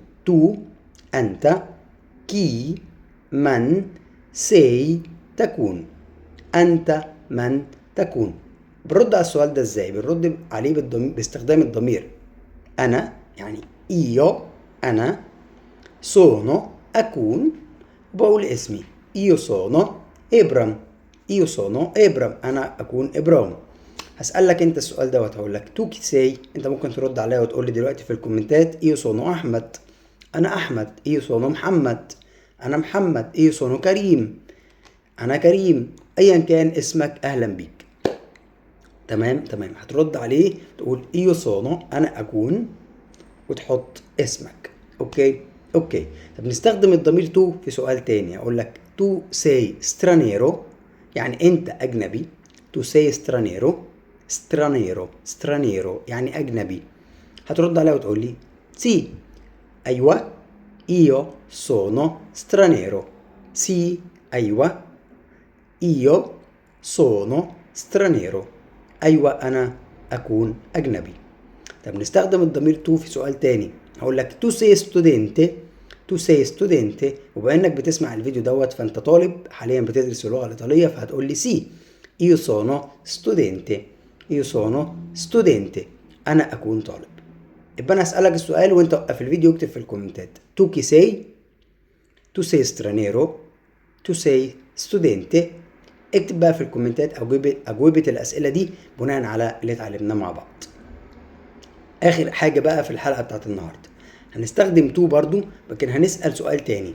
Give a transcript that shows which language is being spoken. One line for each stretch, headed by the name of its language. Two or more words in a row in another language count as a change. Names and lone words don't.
Arabic: تو انت، كي من، سي تكون. انت من تكون. بنرد على السؤال ده ازاي؟ بنرد عليه باستخدام الضمير انا، يعني ايو انا، sono أكون، بقول اسمي
Italian: io sono
Arabic: إبرام.
Italian: io sono
Arabic: إبرام، أنا أكون إبرام. هسألك أنت السؤال دوت، هقول لك
Italian: tu chi sei.
Arabic: أنت ممكن ترد عليا وتقول لي دلوقتي في الكومنتات
Italian: io sono
Arabic: أحمد. أنا أحمد.
Italian: io sono
Arabic: محمد. أنا محمد.
Italian: io sono
Arabic: كريم. أنا كريم. أيا كان اسمك أهلا بيك. تمام هترد عليه تقول
Italian: io sono
Arabic: أنا أكون، وتحط اسمك. اوكي. طب نستخدم الضمير تو في سؤال تاني. اقول لك
Italian: tu sei straniero
Arabic: يعني انت اجنبي.
Italian: tu sei straniero. straniero
Arabic: يعني اجنبي. هترد عليا وتقول لي سي. ايوه
Italian: io sono straniero. سي ايوه io sono straniero.
Arabic: ايوه انا اكون اجنبي. طب نستخدم الضمير تو في سؤال تاني. هقول لك
Italian: tu sei studente. tu sei studente,
Arabic: وبما انك بتسمع الفيديو دوت فانت طالب حاليا بتدرس اللغه الايطاليه، فهتقول لي سي.
Italian: io sono studente. io sono studente
Arabic: انا اكون طالب. يبقى انا هسالك السؤال وانت وقف الفيديو واكتب في الكومنتات
Italian: tu chi sei. tu sei straniero. tu sei studente.
Arabic: اكتب بقى في الكومنتات أجوبة الأسئلة دي بناء على اللي اتعلمناه مع بعض. اخر حاجة بقى في الحلقة بتاعت النهاردة، هنستخدم تو برضو، لكن هنسأل سؤال تاني.